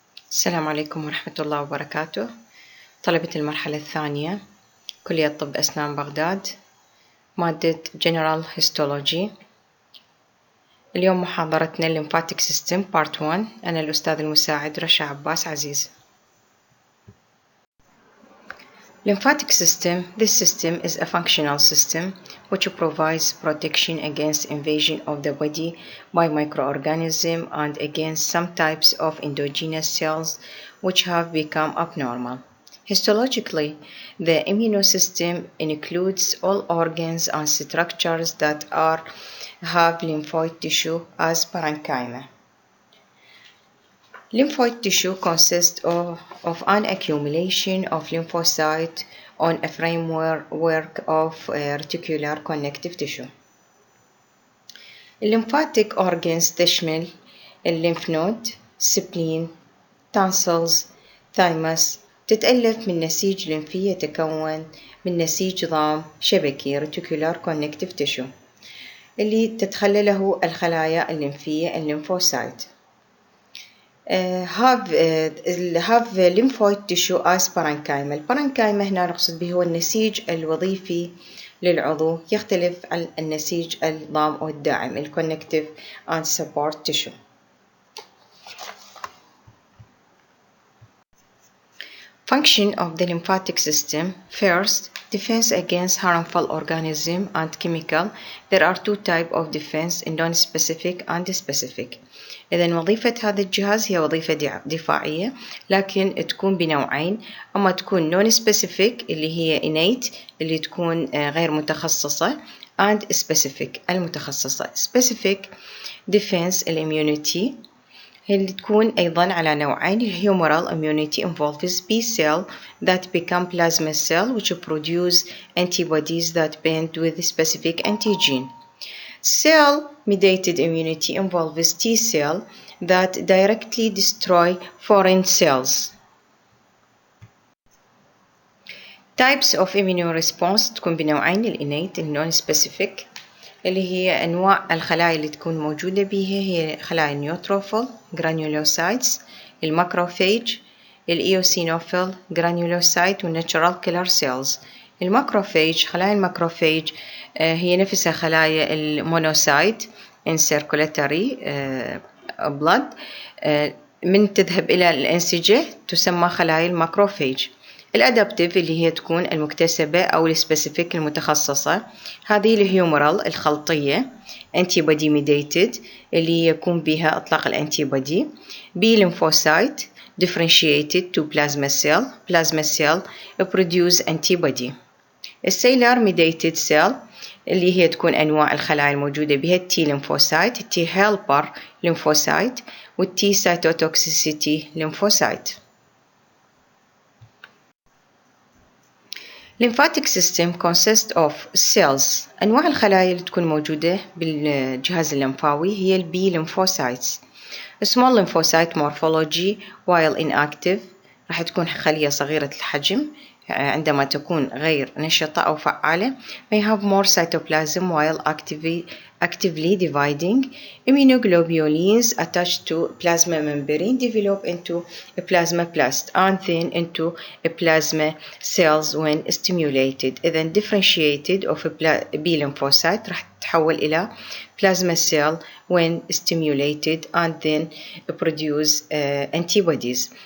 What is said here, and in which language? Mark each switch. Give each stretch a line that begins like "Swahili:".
Arabic: السلام عليكم ورحمة الله وبركاته. طلبة المرحلة الثانية كلية طب أسنان بغداد، مادة General Histology. اليوم محاضرتنا Lymphatic System Part 1. أنا الأستاذ المساعد رشا عباس عزيز.
English: Lymphatic system. This system is a functional system which provides protection against invasion of the body by microorganisms and against some types of endogenous cells which have become abnormal. Histologically, the immune system includes all organs and structures that have lymphoid tissue as parenchyma. Lymphoid tissue consists of an accumulation of lymphocytes on a framework of reticular connective tissue. Lymphatic organs تشمل lymph node, spleen, tonsils, thymus.
Arabic: تتألف من نسيج لمفي يتكون من نسيج ضام شبكي reticular connective tissue اللي تتخلله الخلايا الليمفية الليمفوسايت.
English: have lymphoid tissue as parenchyma.
Arabic: البارنكايما هنا نقصد به هو النسيج الوظيفي للعضو، يختلف عن النسيج الضام أو الداعم الconnective and support tissue.
English: Function of the lymphatic system. First, defense against harmful organism and chemical. There are two types of defense, nonspecific and specific.
Arabic: إذن وظيفة هذا الجهاز هي وظيفة دفاعية، لكن تكون بنوعين. أما تكون non-specific اللي هي innate اللي تكون غير متخصصة،
English: and specific
Arabic: المتخصصة. Specific defense immunity اللي تكون أيضا على نوعين.
English: Humoral immunity involves B cell that become plasma cell which produce antibodies that bind with specific antigen. Cell-mediated immunity involves T cell that directly destroy foreign cells. Types of immune response
Arabic: تكون بنوعين، innate non-specific اللي هي أنواع الخلايا اللي تكون موجودة بيها هي خلايا النيوتروفيل granulocytes، الماكروفاج، الإيوسينوفيل granulocyte والناتشورال كيلر سيلز. الماكروفاج خلايا الماكروفاج هي نفسها خلايا المونوسايت
English: in circulatory blood.
Arabic: من تذهب إلى الأنسجة تسمى خلايا الماكروفاج. الأدابتيف اللي هي تكون المكتسبة أو السبيسيفيك المتخصصة، هذه الهيومرال الخلطية antibody mediated اللي يكون بها إطلاق الأنتيبودي.
English: B lymphocyte differentiated to plasma cell produce antibody.
Arabic: السيلر mediated cell اللي هي تكون أنواع الخلايا الموجودة بها T lymphocyte، T helper lymphocyte والT cytotoxicity lymphocyte.
English: Lymphatic system consists of cells.
Arabic: أنواع الخلايا اللي تكون موجودة بالجهاز الليمفاوي هي ال B lymphocytes.
English: Small lymphocyte morphology while inactive
Arabic: راح تكون خلية صغيرة الحجم عندما تكون غير نشطة أو فعالة.
English: may have more cytoplasm while actively dividing. Immunoglobulins attached to plasma membrane develop into a plasmablast and then into a plasma cells when stimulated.
Arabic: إذن
English: differentiated of a B lymphocyte
Arabic: راح تتحول إلى
English: plasma cell when stimulated and then produce antibodies.